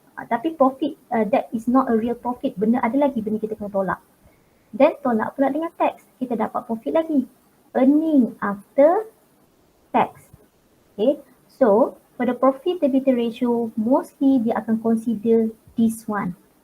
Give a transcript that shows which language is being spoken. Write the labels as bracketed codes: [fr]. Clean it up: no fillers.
[ms] Tapi [en] profit, that is not a real profit. [ms] Ada lagi benda kita kena tolak. [en] Then [ms] tolak pula dengan tax, kita dapat profit lagi. [en] Earning after tax. Okay, so for the profitability ratio, mostly [ms] dia akan [en] consider this one.